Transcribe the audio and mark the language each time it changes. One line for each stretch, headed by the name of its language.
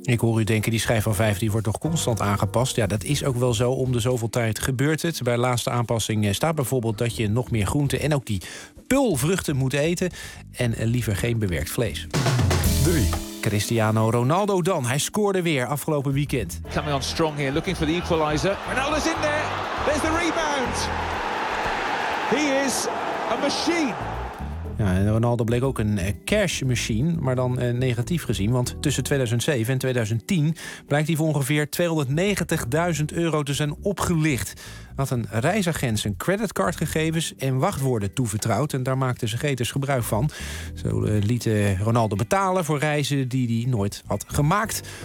Dutch: Ik hoor u denken, die schijf van 5 die wordt toch constant aangepast. Ja, dat is ook wel zo. Om de zoveel tijd gebeurt het. Bij de laatste aanpassing staat bijvoorbeeld dat je nog meer groenten en ook die peulvruchten moet eten. En liever geen bewerkt vlees. 3. Cristiano Ronaldo dan. Hij scoorde weer afgelopen weekend.
English: Coming on strong here, looking for the equalizer. Ronaldo's in there. There's the rebound. He is a machine.
Dutch: Ja, en Ronaldo bleek ook een cash machine, maar dan negatief gezien. Want tussen 2007 en 2010 blijkt hij voor ongeveer €290.000 te zijn opgelicht. Had een reisagent zijn creditcardgegevens en wachtwoorden toevertrouwd. En daar maakten ze geters gebruik van. Zo liet Ronaldo betalen voor reizen die hij nooit had gemaakt.